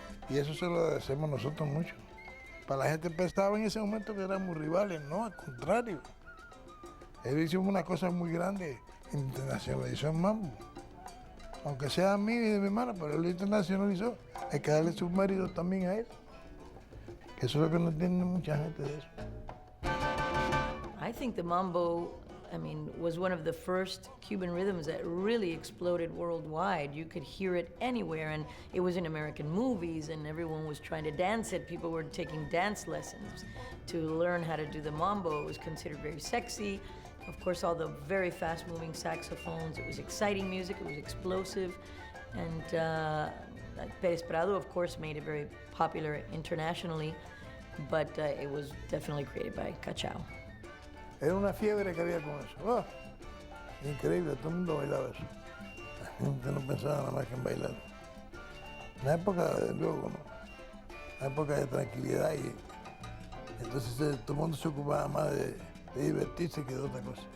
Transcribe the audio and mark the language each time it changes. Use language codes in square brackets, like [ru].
[es] Y eso se lo agradecemos nosotros mucho. Para la gente pensaba en ese momento que éramos rivales, no, al contrario. Él hizo una cosa muy grande, internacionalizó el mambo. Aunque sea a mí y de mi hermana, pero él lo internacionalizó. Hay que darle sus méritos también a él. Que eso es lo que no entiende mucha gente de eso. [en] I think the mambo, I mean, was one of the first Cuban rhythms that really exploded worldwide. You could hear it anywhere, and it was in American movies, and everyone was trying to dance it. People were taking dance lessons to learn how to do the mambo. It was considered very sexy. Of course, all the very fast-moving saxophones. It was exciting music. It was explosive, and Pérez Prado, of course, made it very popular internationally, but it was definitely created by Cachao. [es] Era una fiebre que había con eso. ¡Oh! Increíble, todo el mundo bailaba eso. La gente no pensaba nada más que en bailar. Una época, de luego, ¿no? Una época de tranquilidad y entonces todo el mundo se ocupaba más de divertirse que de otra cosa.